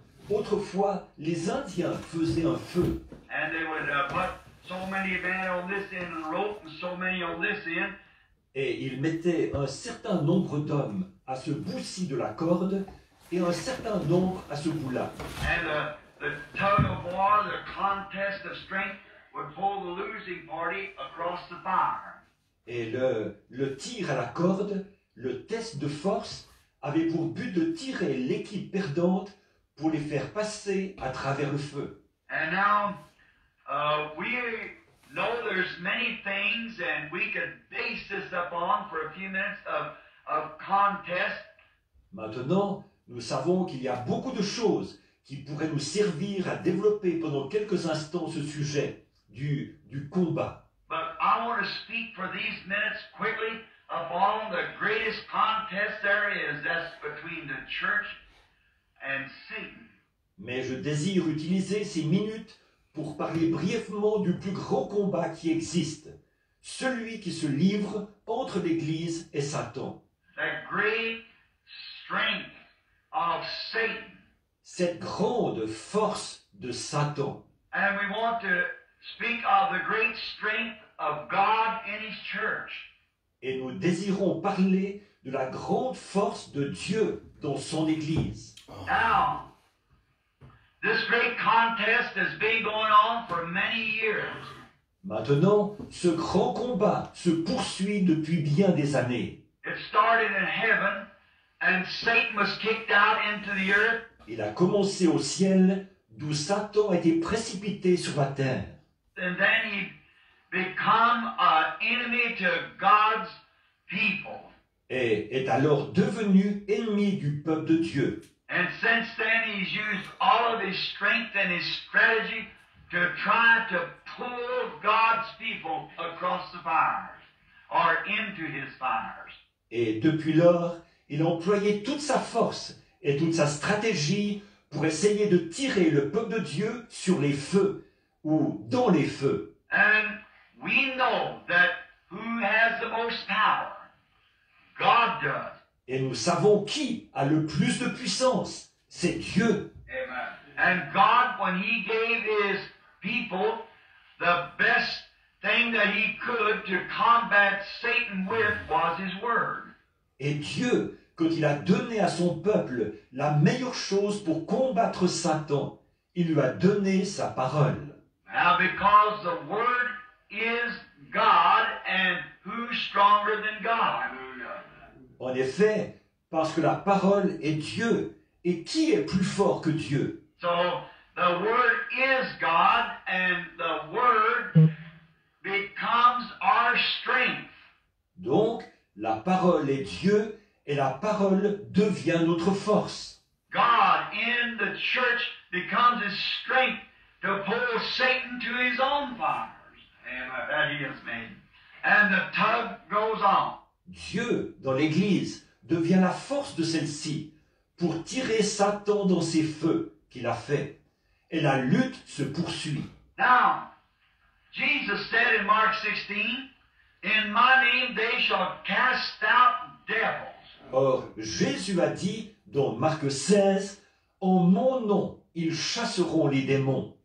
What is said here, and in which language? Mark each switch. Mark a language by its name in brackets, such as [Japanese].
[French] Autrefois, les Indiens faisaient un feu. [English] and they would put so many men on this end of the rope and so many on this end, [French] Et ils mettaient un certain nombre d'hommes à ce bout-ci de la corde et un certain nombre à ce bout-là. [English] and the tug of war, the contest of strength, would pull the losing party across the fire. [French] Et le tir à la corde, le test de force, avait pour but de tirer l'équipe perdante pour les faire passer à travers le feu. [English] And now we know there's many things, and we could base this upon for a few minutes of contest. [French] Maintenant, nous savons qu'il y a beaucoup de choses qui pourrait nous servir à développer pendant quelques instants ce sujet du combat. [English] But I want to speak for these minutes quickly upon the greatest contest there is. That's between the church and Satan. [French] Mais je désire utiliser ces minutes pour parler brièvement du plus grand combat qui existe, celui qui se livre entre l'Église et Satan. [English] That great strength of Satan. [French] Cette grande force de Satan. [English] And we want to speak of the great strength of God in His church. [French] Et nous désirons parler de la grande force de Dieu dans son Église. [English] Now, this great contest has been going on for many years. [French] Maintenant, ce grand combat se poursuit depuis bien des années. [English] It started in heaven, and Satan was kicked out into the earth. [French] Il a commencé au ciel, d'où Satan a été précipité sur la terre. [English] And then he become an enemy to God's people. [French] Et est alors devenu ennemi du peuple de Dieu. [English] And since then he's used all of his strength and his strategy to try to pull God's people across the fires or into his fires. [French] Et depuis lors, il a employé toute sa force et toute sa stratégie pour essayer de tirer le peuple de Dieu sur les feux ou dans les feux. [English] And we know that who has the most power? God does. [French] Et nous savons qui a le plus de puissance. C'est Dieu. Amen. [English] And God, when He gave His people the best thing that He could to combat Satan with was His Word. [French] Et Dieu, quand il a donné à son peuple la meilleure chose pour combattre Satan, il lui a donné sa parole. [English] Now, because the Word is God, and who's stronger than God? [French] En effet, parce que la parole est Dieu, et qui est plus fort que Dieu? [English] So, the Word is God, and the Word becomes our strength. [French] Donc, la parole est Dieu, et la parole devient notre force. [English] God in the church becomes His strength to pull Satan to his own fires. Amen. That He has made. And the tug goes on. [French] Dieu, dans l'Église, devient la force de celle-ci pour tirer Satan dans ses feux qu'il a fait. Et la lutte se poursuit. [English] Now, Jesus said in Mark 16, "In my name they shall cast out devils." [French] Or, Jésus a dit dans Marc 16, « En mon nom, ils chasseront les démons.